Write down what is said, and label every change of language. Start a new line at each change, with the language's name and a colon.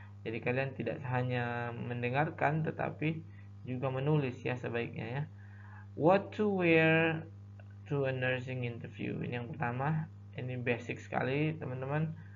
Indonesian: Jadi kalian tidak hanya mendengarkan tetapi juga menulis ya sebaiknya ya.
English: What to wear to a nursing interview.
Indonesian: Ini yang pertama, ini basic sekali teman-teman.